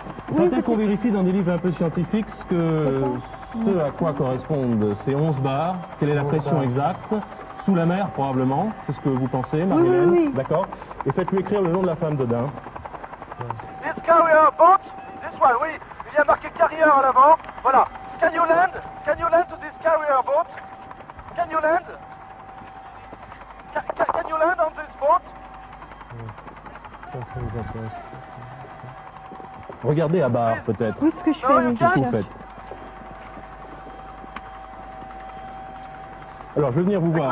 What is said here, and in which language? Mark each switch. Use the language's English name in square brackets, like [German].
[French] Il faut peut-être qu'on vérifie dans des livres un peu scientifiques ce à quoi correspondent ces 11 bars. Quelle est la pression exacte? Sous la mer, probablement. C'est ce que vous pensez, Marie-Hélène? oui. D'accord. Et faites-lui écrire le nom de la femme dedans. [English] This carrier boat, this one, [French] oui. Il y a marqué carrier à l'avant. Voilà. [English] Can you land to this carrier boat? Can you land? Can you land on this boat? [French] Ça nous intéresse. Regardez à barre, peut-être. Oui, ce que je fais, Non, oui. Qu'est-ce que vous faites? Alors, je vais venir vous voir.